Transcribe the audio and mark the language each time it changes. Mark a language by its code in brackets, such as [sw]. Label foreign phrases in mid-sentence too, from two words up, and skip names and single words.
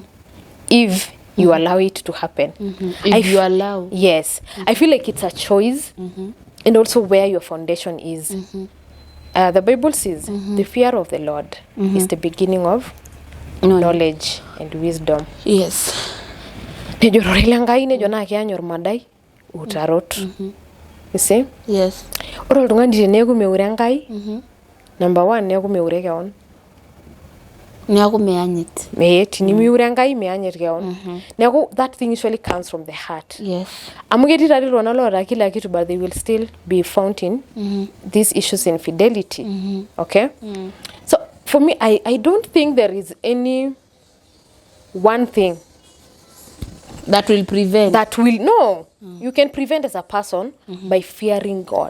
[en] If you allow it to happen. If you allow. Yes. I feel like it's a choice. And also where your foundation is. The Bible says, the fear of the Lord is the beginning of knowledge and wisdom. Yes. [mas] Nejo rorila ngai nejo na kianyor madai utarot. [en] You see? Yes. [mas] Ore oltung'ani teneeku meure ngai. Number 1 neeku meure keon. Neeku meanyit. Tinimiure ngai meanyit keon. [en] Neeku that thing usually comes from the heart. Yes. [mas] Amu ketii tadi iltung'anak loota kila kitu [en] but they will still be found in these issues infidelity. [mas] Okay? [en] So for me, I don't think there is any one thing that will prevent. You can prevent as a person by fearing God.